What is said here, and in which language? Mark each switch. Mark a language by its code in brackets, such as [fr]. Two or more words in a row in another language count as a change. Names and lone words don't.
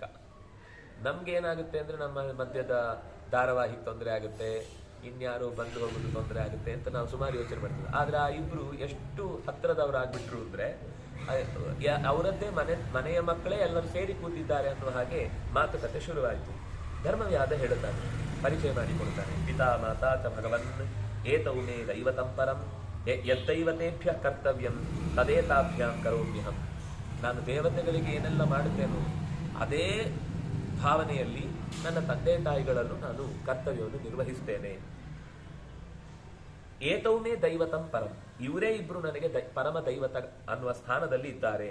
[kn] ನಮ್ಗೆ ಏನಾಗುತ್ತೆ ಅಂದ್ರೆ ನಮ್ಮ ಮಧ್ಯದ ಧಾರಾವಾಹಿಗೆ ತೊಂದರೆ ಆಗುತ್ತೆ, ಇನ್ಯಾರೋ ಬಂದು ಹೋಗೋದು ತೊಂದರೆ ಆಗುತ್ತೆ ಅಂತ ನಾವು ಸುಮಾರು ಯೋಚನೆ ಮಾಡ್ತೀವಿ. ಆದ್ರೆ ಆ ಇಬ್ರು ಎಷ್ಟು ಹತ್ತಿರದವರಾಗ್ಬಿಟ್ರು ಅಂದ್ರೆ ಅವರದ್ದೇ ಮನೆಯ ಮಕ್ಕಳೇ ಎಲ್ಲರೂ ಸೇರಿ ಕೂತಿದ್ದಾರೆ ಅನ್ನೋ ಹಾಗೆ ಮಾತುಕತೆ ಶುರುವಾಯಿತು. ಧರ್ಮವ್ಯಾಧ ಹೇಳುತ್ತಾನೆ, ಪರಿಚಯ ಮಾಡಿಕೊಡ್ತಾನೆ. [sa] ಪಿತಾ ಮಾತಾ ಚ ಭಗವನ್ ಏತೌ ಮೇ ದೈವತಂ ಪರಂ ಯದ್ದೈವತೇಭ್ಯ ಕರ್ತವ್ಯಂ ತದೇತಾಭ್ಯಾಂ ಕರೋಮ್ಯಹಂ. [kn] ನಾನು ದೇವತೆಗಳಿಗೆ ಏನೆಲ್ಲ ಮಾಡುತ್ತೇನೋ ಅದೇ ಭಾವನೆಯಲ್ಲಿ ನನ್ನ ತಂದೆ ತಾಯಿಗಳಲ್ಲೂ ನಾನು ಕರ್ತವ್ಯವನ್ನು ನಿರ್ವಹಿಸ್ತೇನೆ. [sa] ಏತೌಮೇ ದೈವತಂ ಪರಂ, [kn] ಇವರೇ ಇಬ್ರು ನನಗೆ ಪರಮ ದೈವತ ಅನ್ನುವ ಸ್ಥಾನದಲ್ಲಿ ಇದ್ದಾರೆ.